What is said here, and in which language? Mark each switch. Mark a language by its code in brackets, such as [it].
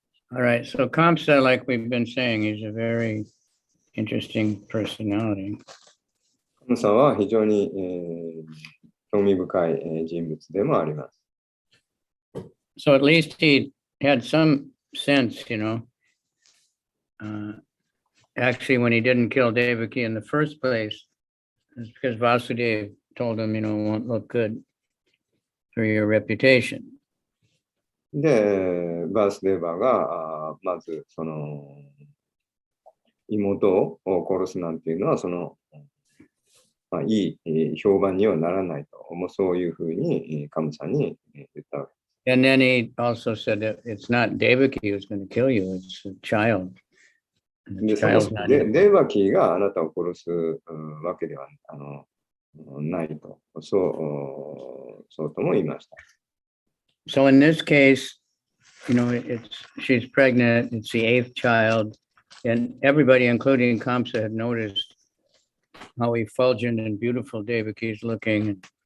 [en] All right, so Kamsa, like we've been saying, is a very interesting personality. [ja] カムサは非常に、興味深い、人物でもあります。 [en] So at least he had some sense, you know. Actually, when he didn't kill Devaki in the first place, it's because Vasudeva told him, you know, it won't look good for your reputation. [ja] で、バースデーバーがまずその妹を殺すなんていうのはいい評判にはならないと、そういうふうにカムさんに言ったわけです。 [en] And then he also said that it's not Devaki who's going to kill you, it's a child. [ja] で、そもそもデーバキーがあなたを殺すわけではないと、そうとも言いました。 [en] So in this case, you know, she's pregnant, it's the 8th child, and everybody, including Kamsa, had noticed how effulgent and beautiful Devaki is looking.